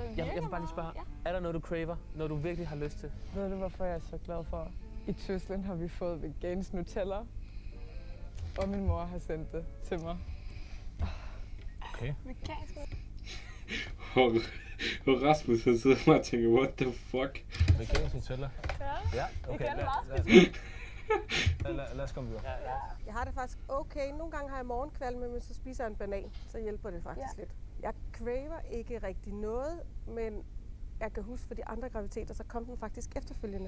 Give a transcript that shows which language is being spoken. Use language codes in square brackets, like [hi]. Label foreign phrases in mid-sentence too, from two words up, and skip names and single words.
[da] Jeg vil bare lige spørge, er der noget, du craver, når du virkelig har lyst til? Ved du, hvorfor jeg er så glad for? I Tyskland har vi fået vegansk Nutella, og min mor har sendt det til mig. Okay. Vegansk? Og Rasmus han sidder bare og tænker, [en] what the fuck? [da] Vegansk Nutella? Ja, okay. Det er meget specielt. Lad os komme videre. Jeg har det faktisk okay. Nogle gange har jeg morgenkvalme, men så spiser jeg en banan. Så hjælper det faktisk lidt. Jeg craver ikke rigtig noget, men jeg kan huske for de andre graviditeter, så kom den faktisk efterfølgende.